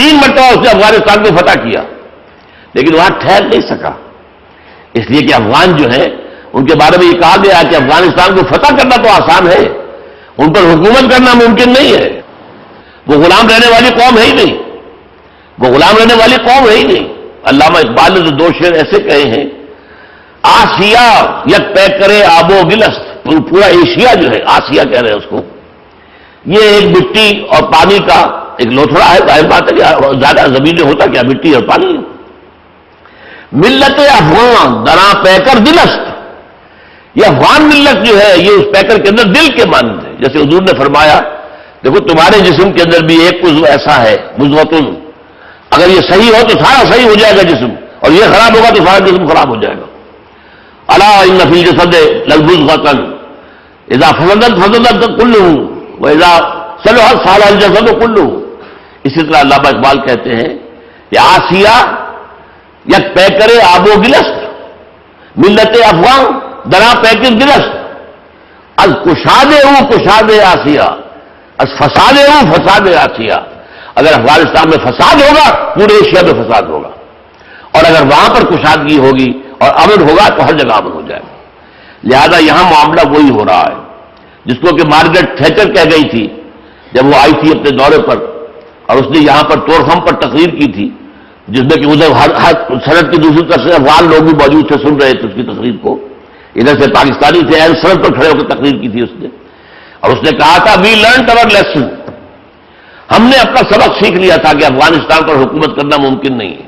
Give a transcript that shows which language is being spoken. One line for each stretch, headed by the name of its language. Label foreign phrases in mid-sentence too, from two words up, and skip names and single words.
Urdu: 3 مرتبہ اس نے افغانستان کو فتح کیا، لیکن وہاں ٹھہر نہیں سکا، اس لیے کہ افغان جو ہیں ان کے بارے میں یہ کہا گیا کہ افغانستان کو فتح کرنا تو آسان ہے، ان پر حکومت کرنا ممکن نہیں ہے، وہ غلام رہنے والی قوم ہے ہی نہیں، وہ غلام رہنے والی قوم ہے ہی نہیں۔ علامہ اقبال نے تو 2 شعر ایسے کہے ہیں،
Persian: آسیا یک پیکرے آب و گلست،
Urdu: پورا ایشیا جو ہے، آسیا کہہ رہے ہیں اس کو، یہ ایک مٹی اور پانی کا ایک لوتھڑا ہے، ظاہر بات ہے کہ زیادہ زمینیں ہوتا کیا مٹی اور پانی۔
Persian: ملت افغان درا پیکر دلست،
Urdu: یہ افغان ملت جو ہے یہ اس پیکر کے اندر دل کے مانند ہے، جیسے حضور نے فرمایا دیکھو تمہارے جسم کے اندر بھی ایک عضو ایسا ہے مضغۃ، اگر یہ صحیح ہو تو سارا صحیح ہو جائے گا جسم، اور یہ خراب ہوگا تو سارا جسم خراب ہو جائے گا۔
Arabic: الا ان فی الجسد لمضغۃ اذا فسدت فسدت کلہ واذا صلحت صلح الجسد کلہ۔
Urdu: اسی طرح علامہ اقبال کہتے ہیں کہ
Persian: آسیہ یک پیکر آب و گلست، ملت افغان درا پیکر گلست، از کشاد او کشاد آسیہ، از فساد او فساد آسیہ۔
Urdu: اگر افغانستان میں فساد ہوگا پورے ایشیا میں فساد ہوگا، اور اگر وہاں پر کشادگی ہوگی اور امن ہوگا تو ہر جگہ امن ہو جائے گا۔ لہذا یہاں معاملہ وہی ہو رہا ہے جس کو کہ مارگریٹ تھیچر کہہ گئی تھی جب وہ آئی تھی اپنے دورے پر، اور اس نے یہاں پر طور خم پر تقریر کی تھی، جس میں کہ ادھر ہر سرحد کی دوسری طرف سے افغان لوگ بھی موجود تھے، سن رہے تھے اس کی تقریر کو، ادھر سے پاکستانی تھے، سرحد پر کھڑے ہو کر تقریر کی تھی اس نے، اور اس نے کہا تھا
English: We learned our lesson,
Urdu: ہم نے اپنا سبق سیکھ لیا تھا کہ افغانستان پر حکومت کرنا ممکن نہیں ہے۔